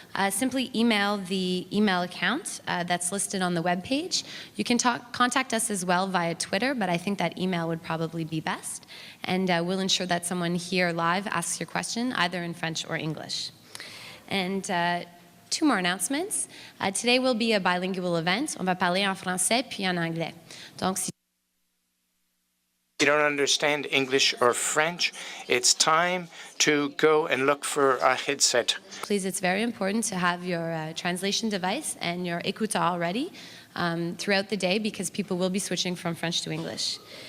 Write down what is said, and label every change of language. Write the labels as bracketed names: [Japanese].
[English] Simply email the email account that's listed on the webpage. You can contact us as well via Twitter, but I think that email would probably be best. And we'll ensure that someone here live asks your question, either in French or English. And 2 more announcements. Today will be a bilingual event. [French] On va parler en français puis en anglais. Donc, si [English] you don't understand English or French, it's time to go and look for a headset. Please, it's very important to have your translation device and your écouteur ready throughout the day, because people will be switching from French to English.